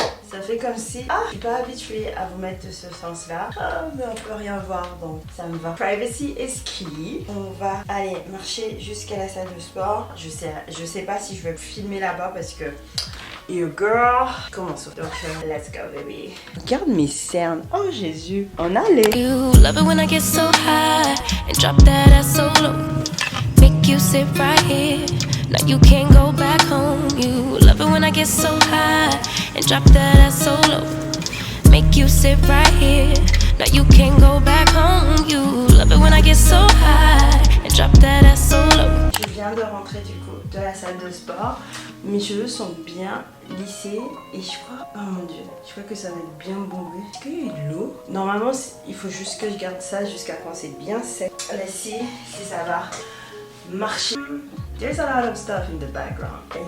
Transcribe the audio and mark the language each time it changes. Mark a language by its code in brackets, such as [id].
[fr] Ça fait comme si, je suis pas habituée à vous mettre de ce sens-là. Mais on peut rien voir, donc ça me va. [en] Privacy is key. [fr] On va aller marcher jusqu'à la salle de sport. Je sais pas si je vais filmer là-bas parce que [en] your girl. [fr] Commençons. Donc, [en] let's go, baby. [fr] Regarde mes cernes. Oh, Jésus. On allait. [en] You love it when I get so high and drop that ass so low. Make you sit right here. Now you can't go back home. You love it when I get so high and drop that ass so low. Make you sit right here. Now you can't go back home. You love it when I get so high and drop that ass so low. [fr] Je viens de rentrer du coup de la salle de sport. Mes cheveux sont bien lissés et je crois, oh mon dieu, je crois que ça va être bien bombé. Est-ce qu'il y a de l'eau? Normalement, il faut juste que je garde ça jusqu'à quand c'est bien sec. [en] Let's see [fr] si ça va marcher. [en] There's a lot of stuff in the background.